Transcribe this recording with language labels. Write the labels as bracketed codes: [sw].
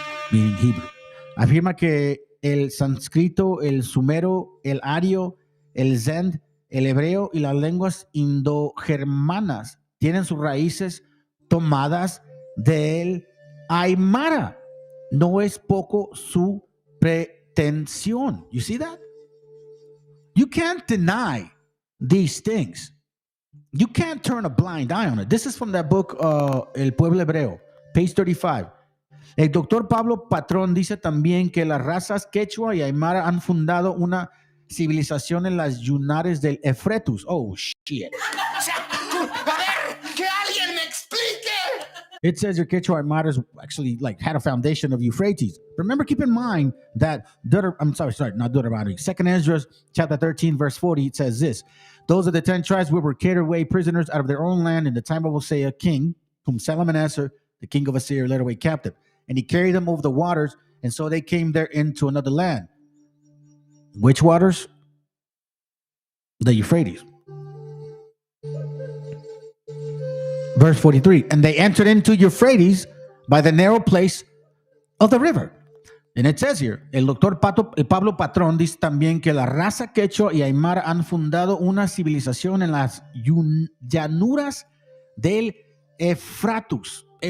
[en] Meaning Hebrew. [es] Afirma que el sánscrito, el sumero, el ario, el zend, el hebreo y las lenguas indogermanas tienen sus raíces tomadas del aymara. No es poco su pretensión. [en] You see that? You can't deny these things. You can't turn a blind eye on it. This is from that book, El Pueblo Hebreo, page 35. [es] El doctor Pablo Patrón dice también que las razas quechua y aymara han fundado una civilización en las yunares del Efretus. [en] Oh, shit. [es] A ver, que alguien me explique. [en] it says your Quechua Aymaras actually like had a foundation of Euphrates. Remember, keep in mind that not Deuteronomy. 2nd Ezra chapter 13, verse 40, it says this. Those of the 10 tribes were carried away prisoners out of their own land in the time of Hosea, king, whom Salmanassar, the king of Assyria, led away captive. And he carried them over the waters, and so they came there into another land. Which waters? The Euphrates. Verse 43, and they entered into Euphrates by the narrow place of the river. And it says here, [es] el doctor Pablo Patrón dice también que la raza quechua y aymara han fundado una civilización en las llanuras del Eufrates.